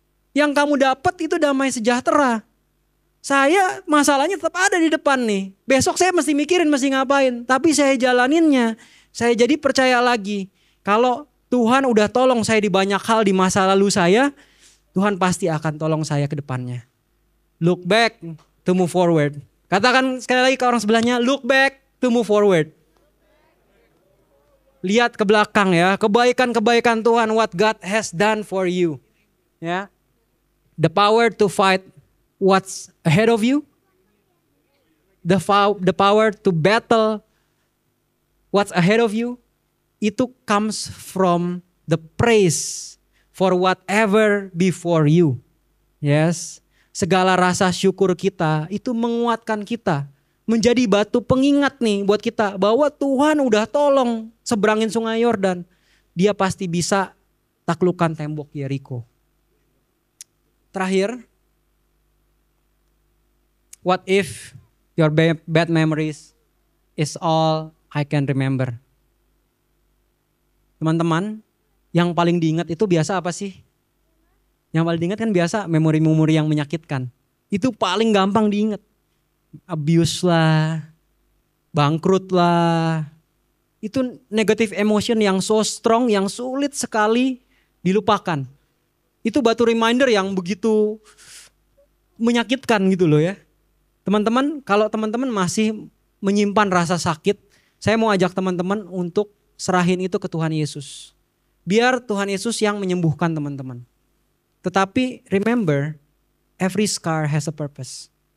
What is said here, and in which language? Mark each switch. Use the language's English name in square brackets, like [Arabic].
[Indonesian] Yang kamu dapat itu damai sejahtera. Saya masalahnya tetap ada di depan nih. Besok saya mesti mikirin mesti ngapain. Tapi saya jalaninnya. Saya jadi percaya lagi. Kalau Tuhan udah tolong saya di banyak hal di masa lalu saya, Tuhan pasti akan tolong saya ke depannya. [English] Look back to move forward. [Indonesian] Katakan sekali lagi ke orang sebelahnya, [English] look back to move forward. [Indonesian] Lihat ke belakang ya, kebaikan-kebaikan Tuhan, [English] what God has done for you. [Indonesian] Ya. [English] The power to fight what's ahead of you. The power to battle what's ahead of you. [Indonesian] Itu [English] comes from the praise for whatever before you. Yes. [Indonesian] Segala rasa syukur kita itu menguatkan kita. Menjadi batu pengingat nih buat kita bahwa Tuhan udah tolong seberangin sungai Yordan. Dia pasti bisa taklukkan tembok Yeriko. Terakhir, [English] what if your bad memories is all I can remember? [Indonesian] Teman-teman, yang paling diingat itu biasa apa sih? Yang paling diingat kan biasa memori-memori yang menyakitkan. Itu paling gampang diingat. Abuse lah, bangkrut lah. Itu [English] negative emotion [Indonesian] yang [English] so strong, [Indonesian] yang sulit sekali dilupakan. Itu batu reminder yang begitu menyakitkan gitu loh ya. Teman-teman, kalau teman-teman masih menyimpan rasa sakit, saya mau ajak teman-teman untuk serahin itu ke Tuhan Yesus. Biar Tuhan Yesus yang menyembuhkan teman-teman. Tetapi [English] remember, every scar has a purpose.